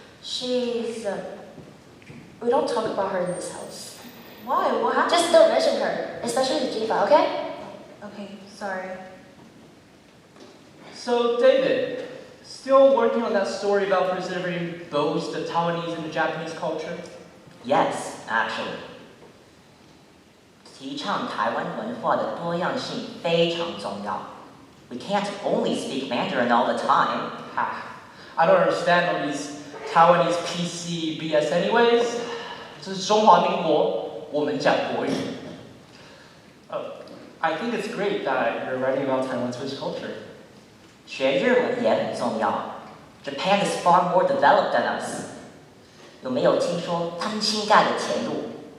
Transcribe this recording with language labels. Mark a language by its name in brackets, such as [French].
[English] She's, we don't talk about her in this house. Why? What happened? Just don't mention her, especially to Jinfa, okay? Okay, sorry. So, David, still working on that story about preserving both the Taiwanese and the Japanese culture? Yes, actually. [Chinese] 提倡台湾文化的多样性非常重要。 [English] We can't only speak Mandarin all the time. I don't understand all these Taiwanese PC BS anyways. [Chinese] 这是中华民国，我们讲国语。 [English] I think it's great that you're writing about Taiwan's rich culture. [Chinese] 学日文也很重要。 [English] Japan is far more developed than us. [Chinese] 有没有听说他们新盖的铁路？